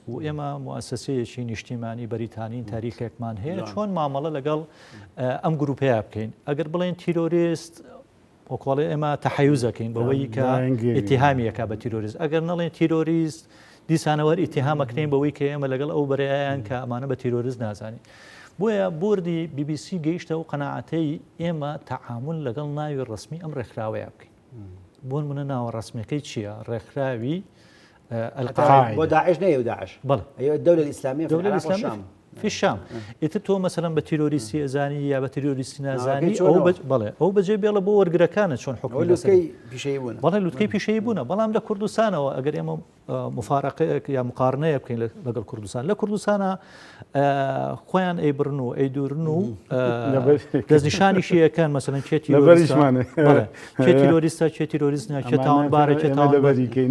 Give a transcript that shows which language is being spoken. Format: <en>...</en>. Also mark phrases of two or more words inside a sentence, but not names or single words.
<ckb>بوو ئێمە موسسەیەکی نیشتیمانی بەریتانین تاریخێکمان هەیە چۆن مامەڵە لەگەڵ ئەم گروپەیە بکەین ئەگەر بڵێن تیرۆریست وەکڵێ ئێمە تەحەیوزەکەین بەوەی کە ئیتیهامیەکە بە تیرۆریست ئەگەر نەڵێن تیرۆریست دیسانەوە ئیتیهامەکەین بەوەی کە ئێمە لەگەڵ ئەو بەرەیان کە ئەمانە بە تیرۆریست نازانی بۆیە بوردی BBC گەیشتە و قەناعەتەی ئێمە تەعامل لەگەڵ ناوی ڕسمی ئەم ڕێکخراوەیە بکەین بۆن منە ناوە ڕسمیەکەی چییە ڕێکخراوی بۆ داعش نەیە و داعش بەڵێ</ckb> <ar>الدولة الإسلامية في الشام</ar> <ckb>ئێتر تۆ مەسەلەن بە تیرۆریستی ئەزانی یا بە تیرۆریستی نازانی بەڵێ ئەو بەجێ بێڵە بۆ وەرگرەکانە چۆن حکومەت بەڵێ لوتکەی پیشەیی بوونە بەڵام لە کوردستانەوە ئەگەر ئێمە مفارقەیەک یا مقارنەیە بکەین لەگەڵ کوردستان لە کوردستانە خۆیان ئەیبرن و ئەیدورن و دەستنیشانیشیەکەن مەسەلەن چێ تیرۆریستە چێ تیرۆریستە چێ تاوانبارە چێ تاوانباریکەین</ckb>